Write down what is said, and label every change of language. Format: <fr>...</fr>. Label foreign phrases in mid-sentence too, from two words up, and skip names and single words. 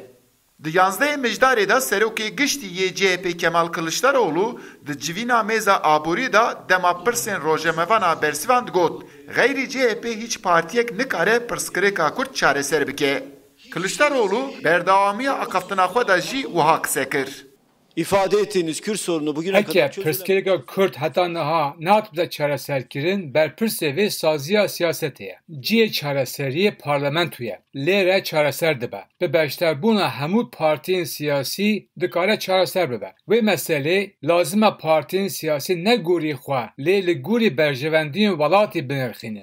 <ku>Di 11 mijdarê da serokê giştî yê CHP Kemal Kılıçdaroğlu di civîna mêza aborî da dema pirsên rojemevana bersivan digot xeyrî CHP hiç partiyek nikare pirsgirêka Kurd çareser bike. Kılıçdaroğlu berdewamiya aqeftina xwe da jî wiha qise kir.</ku> <tr>İfade ettiğiniz Kürt sorunu bugüne kadar</tr> <ku>pirsgirêka Kurd heta niha natibde çareserkirin berpirsê vê saziya siyasetê ye. Ciyê çareseriyê parlamentoye lê re çareser dibe. Bi beşderbûna hemû partiyên siyasî dikare çareser bibe. Wê meselê lazim e partiyên siyasî ne gorî xwe lê li gorî berjevendiyên welatê binirxînin.</ku>